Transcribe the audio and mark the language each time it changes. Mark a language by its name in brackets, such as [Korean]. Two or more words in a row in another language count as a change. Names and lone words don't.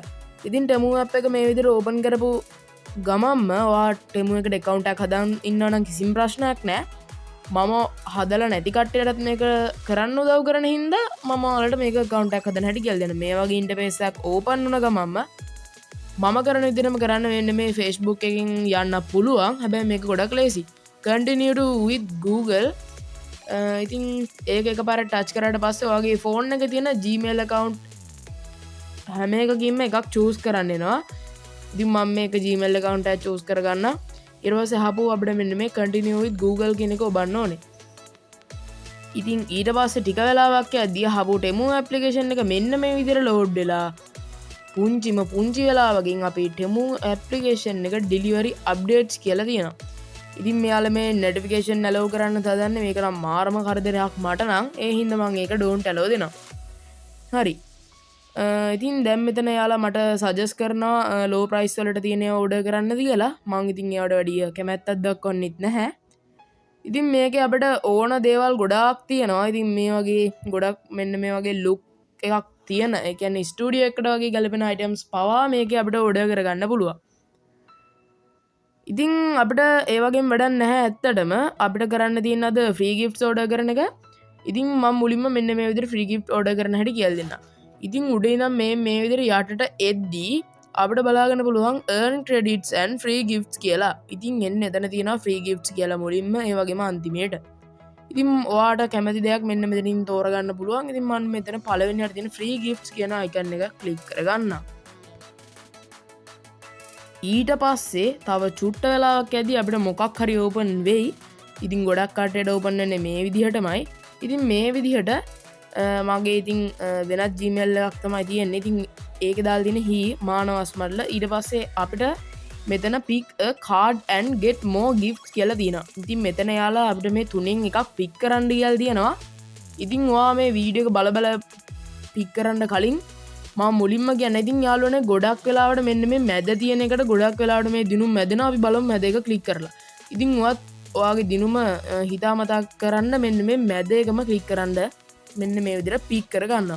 [Sinhala] ඉතින් ටෙමූ ඇප් එක මේ විදිහට ඕපන් කරපු ගමන්ම ඔයා ටෙමූ එකට account එකක් හදාන් ඉන්නවා නම් කිසිම ප්‍රශ්නයක් නැහැ. මම හදලා නැති කට්ටියටත් මේක කරන්න උදව් කරන හින්දා මම ඔයාලට මේක account එකක් හදන්න හැටි කියලා දෙනවා. මේ වගේ interface එකක් open වුණ ගමන්ම මම කරන විදිහටම කරන්න වෙන්නේ මේ Facebook එකකින් යන්න පුළුවන්. හැබැයි මේක ගොඩක් ලේසි. [English] Continue to with Google. [Sinhala] ඉතින් ඒක එකපාර ටච් කරාට පස්සේ ඔයාගේ ෆෝන් එකේ තියෙන Gmail account හැම එකකින්ම එකක් choose කරන්න එනවා. ඉතින් මම මේක Gmail account එක choose කරගන්නවා. ඊට පස්සේ ආපහු අපිට මෙන්න මේ [English] continue with Google [Sinhala] කියන එක ඔබන්න ඕනේ. ඉතින් ඊට පස්සේ ටික වෙලාවක් යද්දී ආපහු ටෙමූ application එක මෙන්න මේ විදිහට load වෙලා පුංචි වෙලාවකින් අපි ටෙමූ application එක [English] delivery updates [Sinhala] කියලා තියෙනවා. ඉතින් මෙයාලා මේ [English] notification allow [Sinhala] කරන්න තදන්නේ මේක නම් මාරම කරදරයක් මට නම්. ඒ හින්දා මම ඒක [English] don't allow [Sinhala] දෙනවා. හරි. ඉතින් දැන් මෙතන යාලා මට සජෙස්ට් කරනවා [English] low price [Sinhala] වලට තියෙන ඒවා order කරන්නද කියලා. මම ඉතින් ඒවට වැඩිය කැමැත්තක් දක්වන්නෙත් නැහැ. ඉතින් මේකේ අපිට ඕන දේවල් ගොඩාක් තියෙනවා. ඉතින් මේ වගේ ගොඩක් මෙන්න මේ වගේ look එකක් තියෙන. ඒ කියන්නේ ස්ටුඩියෝ එකට වගේ ගැලපෙන items පවා මේකේ අපිට order කරගන්න පුළුවන්. ඉතින් අපිට ඒ වගේම වැඩක් නැහැ ඇත්තටම. අපිට කරන්න තියෙන අද [English] free gifts order [Sinhala] කරන එක. ඉතින් මම මුලින්ම මෙන්න මේ විදිහට [English] free gift order [Sinhala] කරන හැටි කියලා දෙන්නම්. ඉතින් උඩේ ඉඳන් මේ විදිහට යටට එද්දී අපිට බලාගන්න පුළුවන් [English] earn credits and free gifts [Sinhala] කියලා. ඉතින් එන්න එතන තියෙනවා [English] free gifts [Sinhala] කියලා මුලින්ම ඒ වගේම අන්තිමේට. ඉතින් ඔයාට කැමති දෙයක් මෙන්න මෙතනින් තෝරගන්න පුළුවන්. ඉතින් මම මෙතන පළවෙනියට තියෙන [English] free gifts [Sinhala] කියන icon එක click කරගන්නවා. ඊට පස්සේ තව චුට්ට වෙලාවක් ඇද්දී අපිට මොකක් හරි ඕපන් වෙයි. ඉතින් ගොඩක් කට්ටියට ඕපන් වෙන්නේ මේ විදිහටමයි. ඉතින් මේ විදිහට මගේ ඉතින් වෙනත් Gmail එකක් තමයි තියෙන්නේ. ඉතින් ඒකේ දාලා තියෙන he මානවස්මරල. ඊට පස්සේ අපිට මෙතන [English] pick a card and get more gifts [Sinhala] කියලා තියෙනවා. ඉතින් මෙතන යාලා අපිට මේ තුනෙන් එකක් pick කරන්න කියලා තියෙනවා. ඉතින් ඔයා මේ වීඩියෝ එක බල pick කරන්න කලින් මම මුලින්ම කියන්නේ ඉතින් යාළුවනේ ගොඩක් වෙලාවට මෙන්න මේ මැද තියෙන එකට ගොඩක් වෙලාවට මේ දිනුම් මැදෙනවා. අපි බලමු මැද එක ක්ලික් කරලා. ඉතින් ඔයාගේ දිනුම හිතාමතා කරන්න මෙන්න මේ මැද එකම ක්ලික් කරන්න මෙන්න මේ විදිහට පික් කරගන්නවා.